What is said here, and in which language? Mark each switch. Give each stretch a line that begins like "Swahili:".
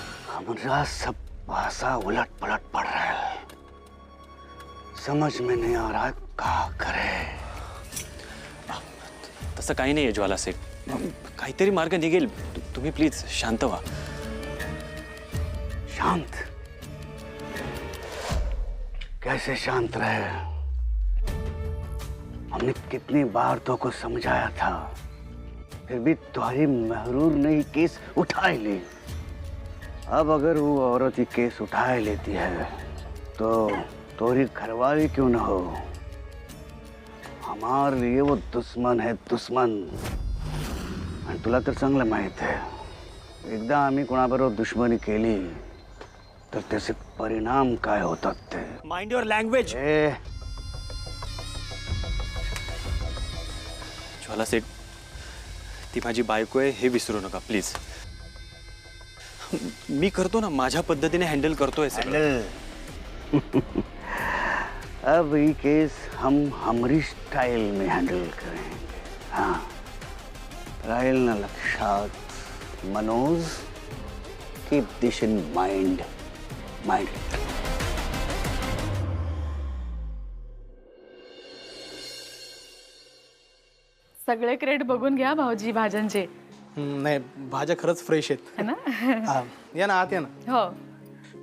Hindi: हमरा सब भाषा उलट पलट पड़ रहा है, समझ में नहीं आ रहा है क्या करे.
Marathi: तसं काही नाही आहे ज्वाला सेठ, काहीतरी मार्ग निघेल. तुम्ही प्लीज शांत व्हा. शांत?
Hindi: कैसे शांत रहे? हमने कितनी बार तो को समझाया था, फिर भी तुम्हारी महरूर ने ही केस उठा ही ली. अब अगर वो औरत ही केस उठा ही लेती है तो तोरी घरवाली क्यों न हो, हमारे लिए वो दुश्मन है, दुश्मन.
Marathi: आणि तुला तर चांगलं माहित आहे, एकदा आम्ही कोणाबरोबर दुश्मनी केली तर त्याचे परिणाम काय होतात ते.
English: Mind your language.
Marathi: ज्वाला सेठ, ती माझी बायको आहे हे विसरू नका प्लीज. मी करतो ना, माझ्या पद्धतीने हँडल करतोय सगळं.
Hindi: अब ये केस हम हमारी स्टाइल में हैंडल करेंगे.
Marathi: हाँ, राहिल ना लक्षात Manoj,
English: Keep this in mind.
Marathi: सगळे क्रेडिट बघून घ्या भाऊजी भाज्यांचे. नाही, भाज्या खरंच फ्रेश आहेत.
Hindi: है ना?
Marathi: हा, या ना आत या ना. हो.